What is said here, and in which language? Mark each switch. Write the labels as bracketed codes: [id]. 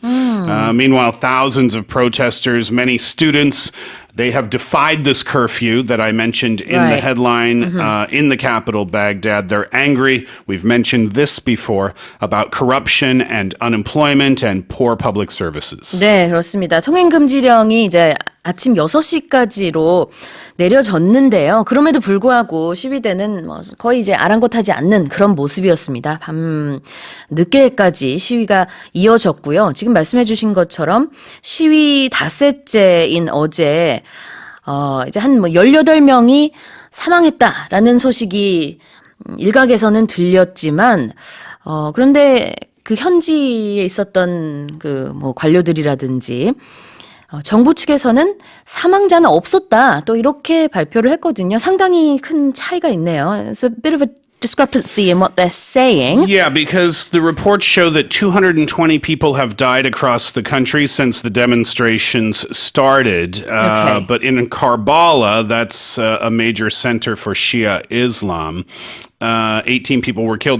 [en] Meanwhile, thousands of protesters, many students, they have defied this curfew that I mentioned in the Right. headline in the capital, Baghdad. They're angry. We've mentioned this before about corruption and unemployment and poor public services. [ko] 네, 그렇습니다. 통행금지령이 이제 아침 6시까지로 내려졌는데요. 그럼에도 불구하고 시위대는 거의 이제 아랑곳하지 않는 그런 모습이었습니다. 밤 늦게까지 시위가 이어졌고요. 지금 말씀해 주신 것처럼 시위 닷새째인 어제 이제 한 18명이 사망했다라는 소식이 일각에서는 들렸지만 그런데 그 현지에 있었던 관료들이라든지 정부 측에서는 사망자는 없었다. 또 이렇게 발표를 했거든요. 상당히 큰 차이가 있네요. [en] It's a bit of a discrepancy in what they're saying. Yeah, because the reports show that 220 people have died across the country since the demonstrations started. Okay. But in Karbala, that's a major center for Shia Islam, 18 people were killed.